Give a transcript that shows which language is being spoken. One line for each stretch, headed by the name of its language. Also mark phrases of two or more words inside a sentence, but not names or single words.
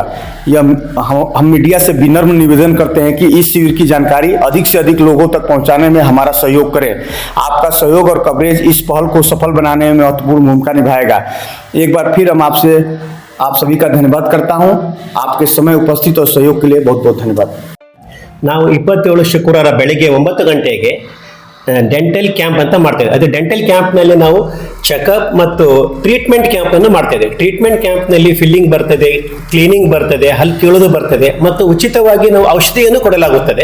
Hindi: हम मीडिया से विनम्र निवेदन करते हैं कि इस शिविर की जानकारी अधिक से अधिक लोगों तक पहुंचाने में हमारा सहयोग करें। आपका सहयोग और कवरेज इस पहल को सफल बनाने में महत्वपूर्ण भूमिका निभाएगा। एक बार फिर हम आप सभी का धन्यवाद करता हूं। आपके समय, उपस्थित और सहयोग के लिए बहुत बहुत धन्यवाद।
Kannada: ನಾವು 27 ಶುಕ್ರವಾರ ಬೆಳಿಗ್ಗೆ 9 ಗಂಟೆಗೆ
English: dental camp
Kannada: ಅಂತ ಮಾಡ್ತೇವೆ. ಅದು ಡೆಂಟಲ್ ಕ್ಯಾಂಪ್ನಲ್ಲಿ ನಾವು ಚೆಕಪ್ ಮತ್ತು ಟ್ರೀಟ್ಮೆಂಟ್ ಕ್ಯಾಂಪನ್ನು ಮಾಡ್ತೇವೆ. ಟ್ರೀಟ್ಮೆಂಟ್ ಕ್ಯಾಂಪ್ನಲ್ಲಿ ಫಿಲ್ಲಿಂಗ್ ಬರ್ತದೆ, ಕ್ಲೀನಿಂಗ್ ಬರ್ತದೆ, ಹಲ್ಲು ಕೀಳೋದು ಬರ್ತದೆ ಮತ್ತು ಉಚಿತವಾಗಿ ನಾವು ಔಷಧಿಯನ್ನು ಕೊಡಲಾಗುತ್ತದೆ.